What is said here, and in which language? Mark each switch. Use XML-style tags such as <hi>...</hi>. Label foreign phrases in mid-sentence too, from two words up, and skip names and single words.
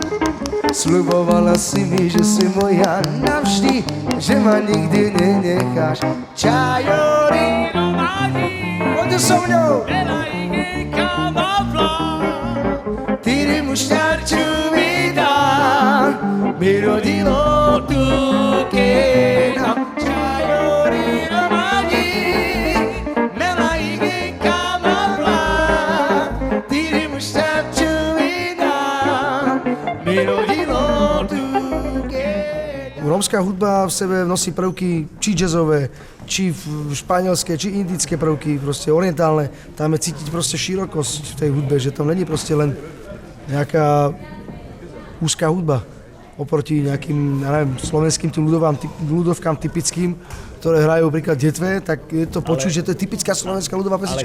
<sk>Sľubovala si mi, že si moja navždy, že ma nikdy nenecháš. Čajori, poďte so mňou!</sk> <rom>Tiri muštarču mi dám, mi rodilo tu kena. Čajori, romani, mela igenka mavla. Tiri muštarču mi dám, mi rodilo tu kena.</rom> <sk>Rómska hudba v sebe nosí prvky či jazzové, či španielské, či indické prvky, proste orientálne. Tam je cítiť proste širokosť v tej hudbe, že to není proste len nejaká úzká hudba oproti nejakým, ja neviem, slovenským tým ľudovkám typickým, ktoré hrajú príklad detve, tak je to počuť, že to je typická slovenská ľudová pesnička.</sk>